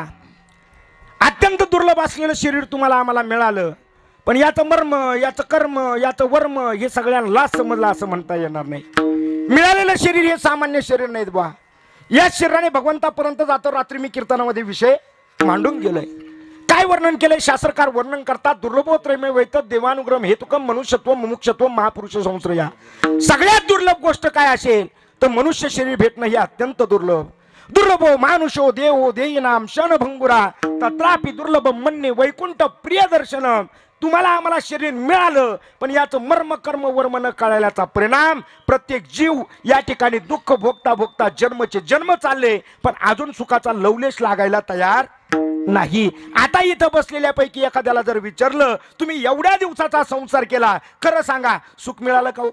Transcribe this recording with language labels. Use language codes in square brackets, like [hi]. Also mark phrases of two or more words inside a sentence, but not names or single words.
[mr] अत्यंत दुर्लभ असलेलं शरीर तुम्हाला आम्हाला मिळालं, पण याचं मर्म, याचं कर्म, याचं वर्म हे सगळ्यांना समजलं असं म्हणता येणार नाही. मिळालेलं शरीर हे सामान्य शरीर नाहीत बा. या शरीराने भगवंतापर्यंत जातो. रात्री मी कीर्तनामध्ये विषय मांडून गेलोय. काय वर्णन केलंय? शास्त्रकार वर्णन करतात, [sa] दुर्लभोत्रयमे वैतत देवानुग्रह हेतुकम मनुष्यत्व मुमुक्षत्व महापुरुष संश्रया. [mr] सगळ्यात दुर्लभ गोष्ट काय असेल तर मनुष्य शरीर भेटणं हे अत्यंत दुर्लभ. [sa] दुर्लभो मानुषो देवो देयनाम क्षणभंगुरा तत्रापि दुर्लभम मन्ये वैकुंठ प्रिय दर्शनम. [mr] तुम्हाला आम्हाला शरीर मिळालं, पण याचं मर्म कर्म वर्म न कळल्याचा परिणाम प्रत्येक जीव या ठिकाणी दुःख भोगता भोगता जन्मचे जन्म चालले, पण अजून सुखाचा लवलेश लागायला तयार नाही. आता इथं बसलेल्यापैकी एखाद्याला जर विचारलं तुम्ही एवढ्या दिवसाचा संसार केला, खरं सांगा सुख मिळालं का?